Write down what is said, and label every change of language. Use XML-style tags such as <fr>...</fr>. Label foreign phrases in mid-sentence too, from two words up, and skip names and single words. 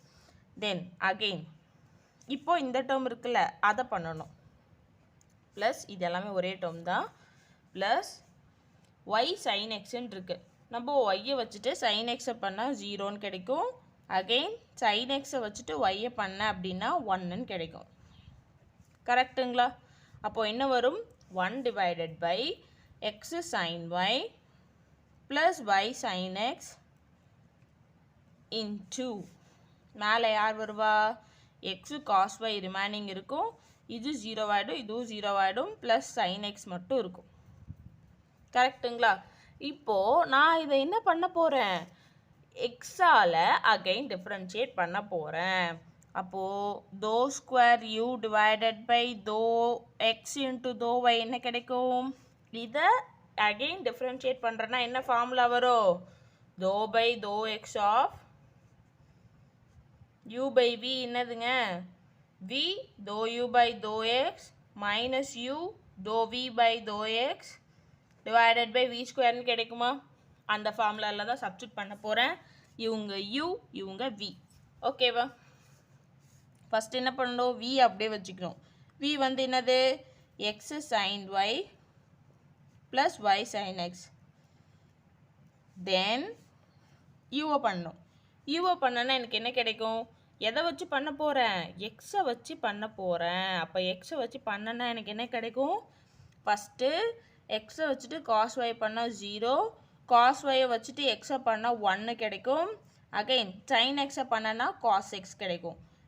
<ta>தென் அகெயின் இப்போ இந்த டேர்ம் இருக்குல்ல அதை பண்ணணும், ப்ளஸ் இது எல்லாமே ஒரே டேர்ம் தான்,</ta> <en>plus y sin xன்னு</en> <ta>இருக்குது. நம்ம ஒய்யை வச்சுட்டு</ta> <en>sin xஐ</en> <ta>பண்ணால் 0ன்னு கிடைக்கும், அகெயின்</ta> <en>sin xஐ</en> <ta>வச்சுட்டு ஒய்யை பண்ண அப்படின்னா 1ன்னு கிடைக்கும். கரெக்டுங்களா? அப்போது என்ன வரும்,</ta> <en>1 divided by x sin y plus y sin x into</en> <ta>மேலே யார் வருவா,</ta> <en>x cos y</en> <ta>ரிமைனிங் இருக்கும், இது 0 ஆகிடும், இதுவும் 0 ஆகிடும்,</ta> <en>plus sin x</en> <ta>மட்டும் இருக்கும். கரெக்டுங்களா? இப்போது நான் இதை என்ன பண்ண போகிறேன், எக்ஸால் அகைன் டிஃப்ரென்ஷியேட் பண்ண போகிறேன்.</ta> <en>அப்போது dou square u divided by dou x into dou y</en> <ta>என்ன கிடைக்கும், இதை அகெயின் டிஃப்ரென்ஷியேட் பண்ணுறேன்னா என்ன ஃபார்முலா வரும்,</ta> <en>dou by dou x of u by v என்னதுங்க, v dou u by dou x minus u dou v by dou x divided by v squareனு கிடைக்குமா?</en> <ta>அந்த ஃபார்முலாவில் தான் சப்ஸ்டிட் பண்ண போகிறேன். இவங்க u இவங்க v. ஓகேவா? ஃபஸ்ட் என்ன பண்ணணும், v அப்படியே வச்சுக்கணும். v வந்து என்னது,</ta> <en>x sin y plus y sin x.</en> <ta>தென் யூவை பண்ணணும். யூவை பண்ணனா எனக்கு என்ன கிடைக்கும், எதை வச்சு பண்ண போகிறேன், எக்ஸை வச்சு பண்ண போகிறேன். அப்போ எக்ஸை வச்சு பண்ணனா எனக்கு என்ன கிடைக்கும், ஃபஸ்ட்டு எக்ஸை வச்சுட்டு</ta> <en>cos y</en> <ta>பண்ணால் 0,</ta> <en>cos yஐ</en> <ta>வச்சுட்டு எக்ஸை பண்ணால் 1 கிடைக்கும், அகைன்</ta> <en>sin xஐ</en> <ta>பண்ணனா</ta> <en>cos x</en> <ta>கிடைக்கும்,</ta>